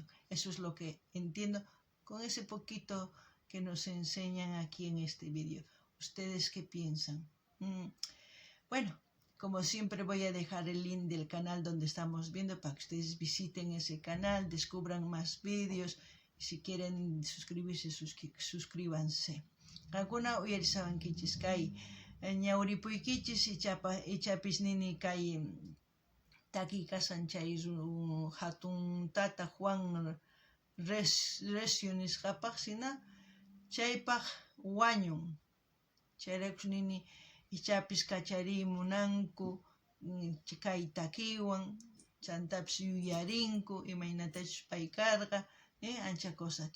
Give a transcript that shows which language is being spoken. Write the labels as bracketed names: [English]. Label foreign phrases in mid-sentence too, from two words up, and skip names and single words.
[Spanish] Eso es lo que entiendo con ese poquito que nos enseñan aquí en este vídeo. ¿Ustedes qué piensan? Bueno, como siempre voy a dejar el link del canal donde estamos viendo para que ustedes visiten ese canal, descubran más vídeos. Y si quieren suscribirse, suscríbanse. [Quechua] Alguna uyarisabankichis kay ñawripuykichis ichapis nini kay takiykasan chay hatun tata Juan Recio nisqapaq sina chaypaq wañun. Chayraykus nini ichapis kacharimunanku kay takiwan, chantapis yuyarinku imaynatachus pay karqa, ancha cosa.